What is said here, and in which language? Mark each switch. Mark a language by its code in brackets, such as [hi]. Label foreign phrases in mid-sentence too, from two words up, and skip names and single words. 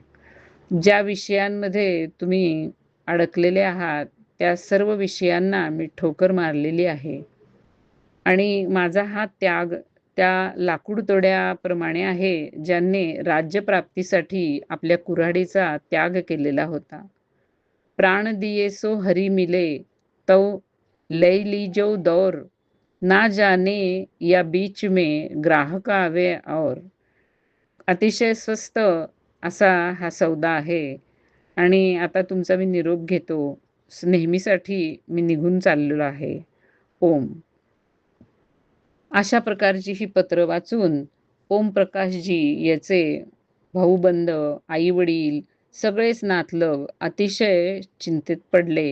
[mr] ज्या विषयांमध्ये तुम्ही अडकलेले आहात, त्या सर्व विषयांना मी ठोकर मारलेली आहे. आणि माझा हा त्याग त्या लाकूड तोड्याप्रमाणे आहे, ज्यांनी राज्यप्राप्तीसाठी आपल्या कुऱ्हाडीचा त्याग केलेला होता. [hi] प्राण दिये सो हरी मिले, तौ लय लीजो दौर, ना जाने या बीच में ग्राहक आवे और. [mr] अतिशय स्वस्त असा हा सौदा आहे आणि आता तुमचा मी निरोप घेतो. नेहमीसाठी मी निघून चाललेलो आहे. ओम. अशा प्रकारची ही पत्र वाचून ओमप्रकाशजी याचे भाऊबंध, आई-वडील सगळेच नातलग अतिशय चिंतेत पडले.